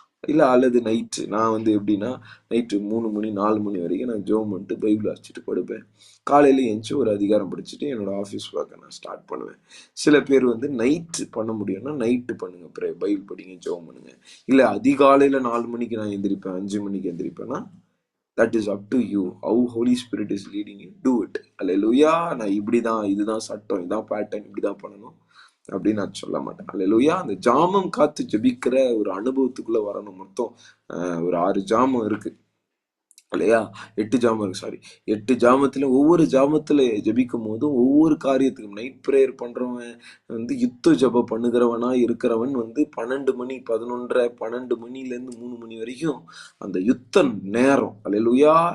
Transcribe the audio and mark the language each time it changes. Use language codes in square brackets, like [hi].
[ta] இல்லை அல்லது நைட்டு, நான் வந்து எப்படின்னா நைட்டு 3 மணி 4 மணி வரைக்கும் நான் ஜோம் பண்ணிட்டு பைபிள் வாசிச்சுட்டு படுப்பேன். காலையில் எழுந்துச்சு ஒரு அதிகாரம் படிச்சுட்டு என்னோட ஆஃபீஸ் ஒர்க்கை நான் ஸ்டார்ட் பண்ணுவேன். சில பேர் வந்து நைட்டு பண்ண முடியும்னா நைட்டு பண்ணுங்க, பைபிள் படிங்க, ஜோம் பண்ணுங்க. இல்லை அதிகாலையில் 4 மணிக்கு நான் எந்திரிப்பேன், 5 மணிக்கு எந்திரிப்பேன்னா [en] that is up to you. How Holy Spirit is leading you, do it. [ta] அல்லேலூயா. நான் இப்படிதான், இதுதான் சட்டம், இதான் பேட்டர்ன், இப்படிதான் பண்ணணும் அப்படின்னு நான் சொல்ல மாட்டேன். அல்லேலூயா. அந்த ஜாமம் காத்து ஜெபிக்கிற ஒரு அனுபவத்துக்குள்ள வரணும். மொத்தம் ஒரு 6 ஜாமம் இருக்கு இல்லையா? 8 ஜாமம் இருக்கு, சாரி. 8 ஜாமத்துல ஒவ்வொரு ஜாமத்துல ஜெபிக்கும் போதும் ஒவ்வொரு காரியத்துக்கும், நைட் பிரேயர் பண்றவன் வந்து யுத்த ஜெபம் பண்ணுகிறவனா இருக்கிறவன் வந்து 12 மணி 11:30 12 மணில இருந்து 3 மணி வரைக்கும் அந்த யுத்த நேரம். அல்லேலூயா.